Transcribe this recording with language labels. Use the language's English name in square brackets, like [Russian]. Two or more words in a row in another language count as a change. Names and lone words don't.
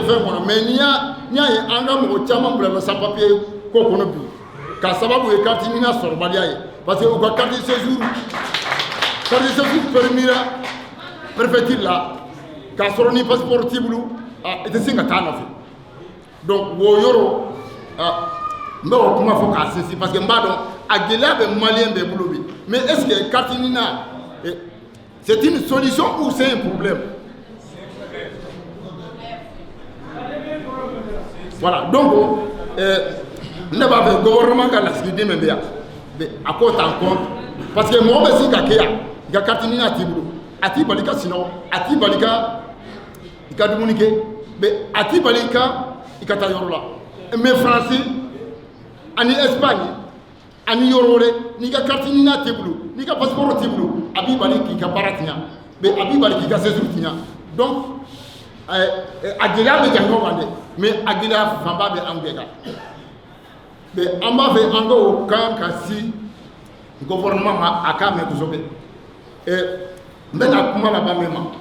[Bambara] fɛn kɔnɔ mais n'i y'a ye an ka mɔgɔ caman bila [French] sans papier [Bambara] ko kɔnɔ bi k'a sababu ye carte ɲinina sɔrɔbaliya ye [French] parce que [Bambara] u ka [French] carte séjour [Bambara] permira préfecture la k'a sɔrɔ ni passeport t'i bolo i tɛ sin ka taa nɔfɛ donc o yɔrɔ n bɛ o kuma fɔ k'a sinsin [French] parce que [Bambara] n b'a dɔn a gɛlɛya bɛ maliyɛn bɛɛ bolo bi [French] mais est ce que [Bambara] carte ɲinina [French] c'est une solution ou c'est un problème? [Bambara] Voilà, donc ne b'a fɛ gouvernement ka lasigiden min bɛ yan a k'o ta [French] en compte parce que [Bambara] mɔgɔ bɛ sin ka kɛ yan i ka carte ɲinina t'i bolo a t'i bali ka sunɔgɔ a t'i bali ka i ka dumuni kɛ mais a t'i bali i ka taa yɔrɔ la mais France ani Espagne ani yɔrɔ wɛrɛ n'i ka carte ɲinina t'i bolo n'i ka passeport t'i bolo a b'i bali k'i ka baara tiɲɛ mais a b'i bali k'i ka séjour tiɲɛ donc a gɛlɛya bɛ jan ɲɔgɔn kan dɛ mais a gɛlɛya fanba bɛ an bɛɛ kan mais an b'a fɛ an k'o kan ka si gouvernement ma a k'a mɛn kosɛbɛ n bɛna kuma laban min ma